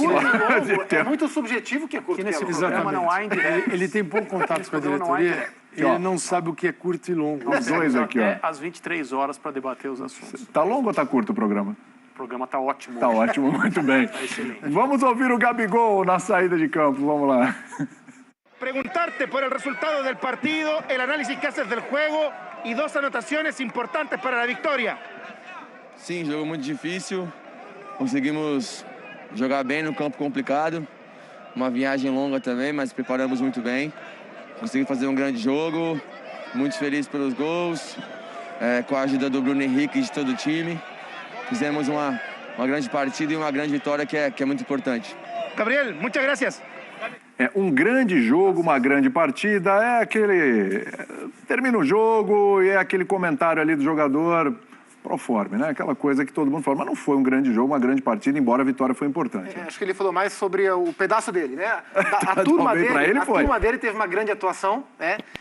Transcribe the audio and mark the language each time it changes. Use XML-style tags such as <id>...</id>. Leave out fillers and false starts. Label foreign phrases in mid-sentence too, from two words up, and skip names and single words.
<pt>É muito subjetivo que é curto. Nesse programa não há indiretas. Ele tem pouco contato com a diretoria, ele não sabe o que é curto e longo. Os dois aqui, ó. Às 23 horas para debater os assuntos. Tá longo ou tá curto o programa? O programa tá ótimo. Tá ótimo, muito bem. Vamos ouvir o Gabigol na saída de campo, vamos lá.</pt> <es>Preguntarte por el resultado del partido, el análisis que haces del juego y 2 anotaciones importantes para la victoria.</es> <pt>Sim, jogo muito difícil. Conseguimos jogar bem no campo complicado. Uma viagem longa também, mas preparamos muito bem. Conseguimos fazer um grande jogo. Muito feliz pelos gols. Com a ajuda do Bruno Henrique e de todo o time. Fizemos uma grande partida e uma grande vitória que é muito importante.</pt> <es>Gabriel, muchas gracias.</es> <pt>Um grande jogo, uma grande partida, termina o jogo e é aquele comentário ali do jogador proforme, né? Aquela coisa que todo mundo fala, mas não foi um grande jogo, uma grande partida, embora a vitória foi importante. Acho que ele falou mais sobre o pedaço dele, né? A turma dele teve uma grande atuação, né?</pt>